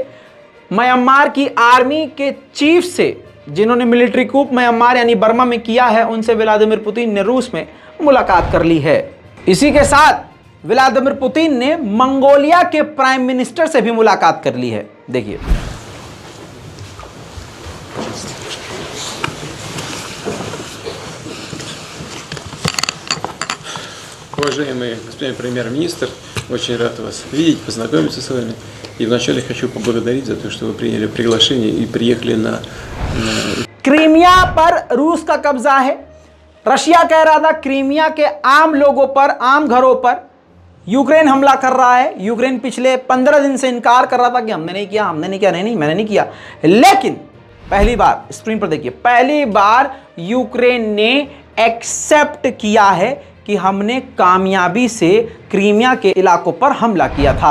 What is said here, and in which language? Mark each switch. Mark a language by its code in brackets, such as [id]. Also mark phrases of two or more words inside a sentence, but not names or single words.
[hi] म्यांमार की आर्मी के चीफ से, जिन्होंने [en] military coup [hi] म्यांमार यानी बर्मा में किया है, उनसे व्लादिमीर पुतिन ने रूस में मुलाकात कर ली है। इसी के साथ व्लादिमीर पुतिन ने मंगोलिया के [en] Prime Minister [hi] से भी मुलाकात कर ली है। देखिए, [ru] Уважаемый господин премьер-министр, очень рад вас видеть, познакомиться с вами. И вначале хочу поблагодарить за то, что вы приняли приглашение и приехали на... [hi] क्रीमिया पर रूस का कब्जा है। रशिया कह रहा था क्रीमिया के आम लोगों पर, आम घरों पर यूक्रेन हमला कर रहा है। यूक्रेन पिछले 15 दिन से इनकार कर रहा था कि हमने नहीं किया, नहीं, मैंने नहीं किया। लेकिन पहली बार, स्क्रीन पर देखिए, पहली बार यूक्रेन ने एक्सेप्ट किया है कि हमने कामयाबी से क्रीमिया के इलाकों पर हमला किया था।